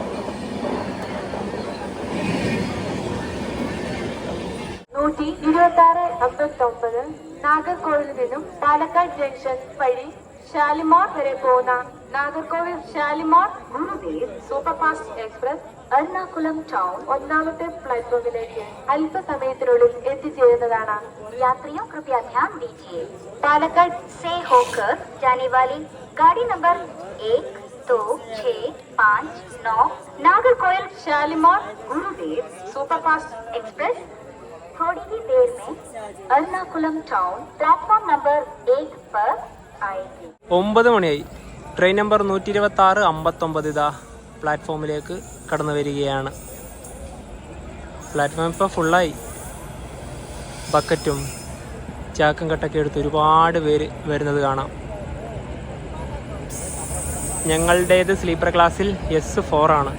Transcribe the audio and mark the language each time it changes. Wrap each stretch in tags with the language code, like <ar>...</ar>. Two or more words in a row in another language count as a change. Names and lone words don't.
<ml>നാഗർകോവിലിൽ നിന്നും പാലക്കാട് ജംഗ്ഷൻ വഴി ഷാലിമാർ വരെ പോകുന്ന നാഗർകോവിൽ ഷാലിമാർ ഗുരുദേവ് സൂപ്പർഫാസ്റ്റ് എക്സ്പ്രസ് എറണാകുളം ടൗൺ 1ാമത്തെ പ്ലാറ്റ്ഫോമിലേക്ക് അല്പസമയത്തിനുള്ളിൽ എത്തിച്ചേരുന്നതാണ്.</ml> <hi>യാത്രിयों कृपया ध्यान दीजिए. पालक्कड़ से होकर जाने वाली गाड़ी नंबर 1, 2, 6, 5, 9 नागरकोइल शालीमार गुरुदेव सुपरफास्ट एक्सप्रेस थोड़ी ही देर में एर्नाकुलम टाउन</hi> <en>platform number</en> <hi>1 पर आएगी.</hi> <ml>9 മണിയായി.</ml> <en>train number</en> <ml>12659 ഇതാ പ്ലാറ്റ്ഫോമിലേക്ക് കടന്നു വരികയാണ്. പ്ലാറ്റ്ഫോം ഇപ്പോൾ ഫുള്ളായി. ബക്കറ്റും ചാക്കും കട്ടൊക്കെ എടുത്ത് ഒരുപാട് പേര് വരുന്നത് കാണാം. ഞങ്ങളുടേത്</ml> <en>sleeper class</en> <ml>S4 ആണ്.</ml>